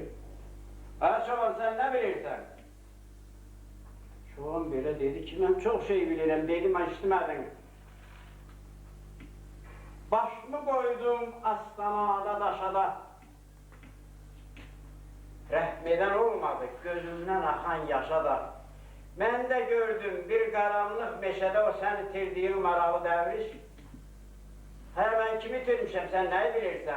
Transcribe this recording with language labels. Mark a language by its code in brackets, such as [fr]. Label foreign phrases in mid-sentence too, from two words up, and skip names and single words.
[az] Ay çoban, sən nə bilirsən? Çoban belə dedi ki, mən çox şey bilirəm, dedim, eşitmədin. Başımı qoydum astanada, daşada, [tr] etmeden olmadı, gözümden akan yaşa da. Ben de gördüm bir karanlık meşede o seni tirdiğin maralı devriş. [az] He ben kimi itirmişim sen ne bilirsen.